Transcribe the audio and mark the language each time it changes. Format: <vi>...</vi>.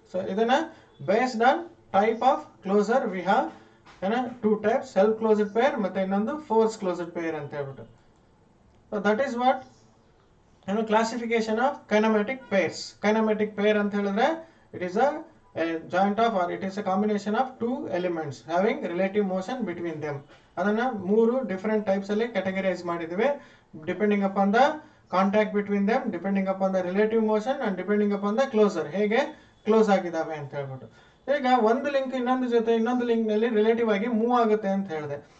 <en>so ಇದನ್ನ based on type of closure we have two types, self closed pair ಮತ್ತೆ ಇನ್ನೊಂದು force closed pair</en> <kn>ಅಂತ ಹೇಳ್ಬಿಟ್ಟು.</kn> <en>So that is what classification of kinematic pairs. Kinematic pair</en> <kn>ಅಂತ ಹೇಳಿದ್ರೆ</kn> <en>It is a a joint of or it is a combination of two elements having relative motion between them.</en> <kn>ಅದನ್ನ ಮೂರು different types ಅಲ್ಲಿ categorise ಮಾಡಿದ್ವಿ</kn> <en>depending upon the contact between them, depending upon the relative motion and depending upon the closure,</en> <kn>ಹೇಗೆ close ಆಗಿದ್ದಾವೆ ಅಂತ ಹೇಳ್ಬಿಟ್ಟು. ಈಗ ಒಂದು ಲಿಂಕ್ ಇನ್ನೊಂದು ಜೊತೆ ಇನ್ನೊಂದು ಲಿಂಕ್ ನಲ್ಲಿ ರಿಲೇಟಿವ್ ಆಗಿ ಮೂವ್ ಆಗುತ್ತೆ ಅಂತ ಹೇಳಿದೆ.</kn>